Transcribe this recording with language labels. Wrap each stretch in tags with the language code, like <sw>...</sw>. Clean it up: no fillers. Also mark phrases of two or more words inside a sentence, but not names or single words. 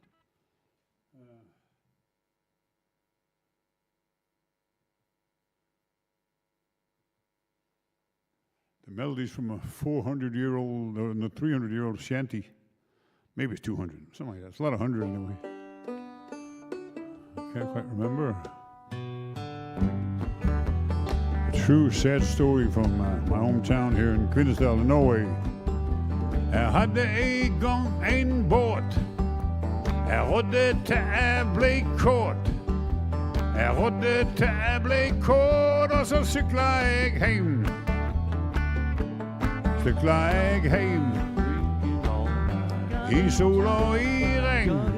<en>The melody's from a 400-year-old, no, 300-year-old shanty. Maybe it's 200, something like that. It's a lot of 100 anyway. I can't quite remember. A true sad story from my hometown here in Kvinlaug, Norway.</en> <no>Jeg hadde en gang en båt. Jeg rådde til jeg ble kåt. Jeg rådde til jeg ble kåt, og så cykla jeg hjem. Cykla jeg hjem. I sol og i regn.</no>